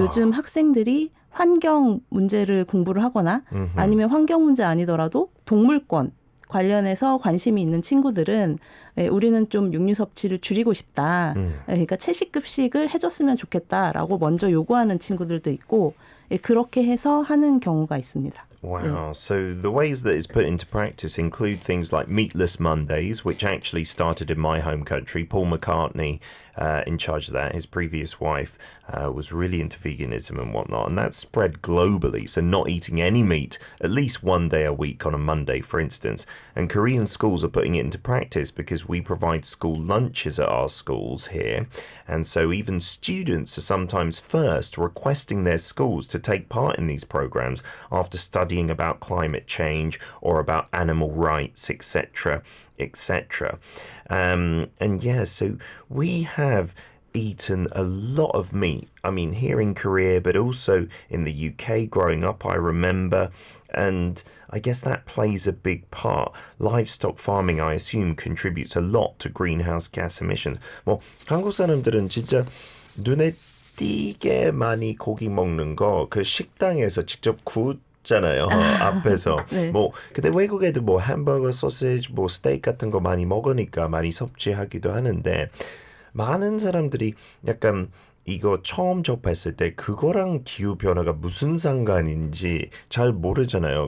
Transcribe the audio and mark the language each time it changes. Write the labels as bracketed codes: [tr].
[ko] 요즘 학생들이 환경 문제를 공부를 하거나 아니면 환경 문제 아니더라도 동물권 관련해서 관심이 있는 친구들은 우리는 좀 육류 섭취를 줄이고 싶다. 그러니까 채식급식을 해줬으면 좋겠다라고 먼저 요구하는 친구들도 있고 그렇게 해서 하는 경우가 있습니다. [en] Wow. So the ways that it's put into practice include things like Meatless Mondays, which actually started in my home country. Paul McCartney, in charge of that, his previous wife, was really into veganism and whatnot. And that's spread globally. So not eating any meat at least one day a week on a Monday, for instance. And Korean schools are putting it into practice because we provide school lunches at our schools here. And so even students are sometimes first requesting their schools to take part in these programs after studying about climate change or about animal rights, etc., etc. And yeah, so we have eaten a lot of meat. I mean, here in Korea, but also in the UK growing up, I remember. And I guess that plays a big part. Livestock farming, I assume, contributes a lot to greenhouse gas emissions. [ko] 뭐 한국 사람들은 진짜 눈에 띄게 많이 고기 먹는 거 그 식당에서 직접 잖아요. 앞에서. 네. 근데 외국에도 햄버거, 소시지, 스테이크 같은 거 많이 먹으니까 많이 섭취하기도 하는데 많은 사람들이 약간 이거 처음 접했을 때 그거랑 기후변화가 무슨 상관인지 잘 모르잖아요.